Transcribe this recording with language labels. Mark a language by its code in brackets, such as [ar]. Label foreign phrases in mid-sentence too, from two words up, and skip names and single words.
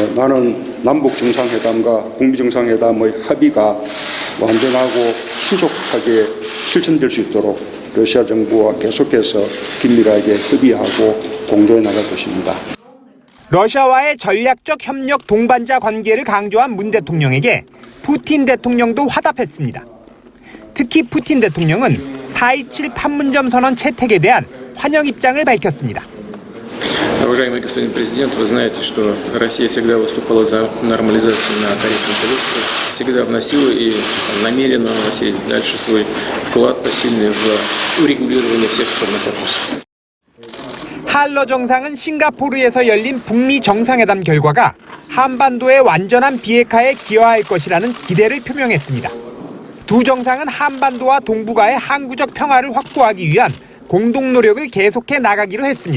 [ko] 나는 남북 정상회담과 북미 정상회담의 합의가 완전하고 신속하게 실천될 수 있도록 러시아 정부와 계속해서 긴밀하게 협의하고 공조해 나갈 것입니다. 러시아와의 전략적 협력 동반자 관계를 강조한 문 대통령에게 푸틴 대통령도 화답했습니다. 특히 푸틴 대통령은 4.27 판문점 선언 채택에 대한 환영 입장을 밝혔습니다. [ru] Уважаемый господин президент, вы знаете, что Россия всегда выступала за нормализацию на Карибском полуострове, всегда вносила и намерена вносить дальше свой вклад посильный в урегулирование всех спорных вопросов. [ko] 한러 정상은 싱가포르에서 열린 북미 정상회담 결과가 한반도의 완전한 비핵화에 기여할 것이라는 기대를 표명했습니다. 두 정상은 한반도와 동북아의 항구적 평화를 확보하기 위한 공동 노력을 계속해 나가기로 했습니다.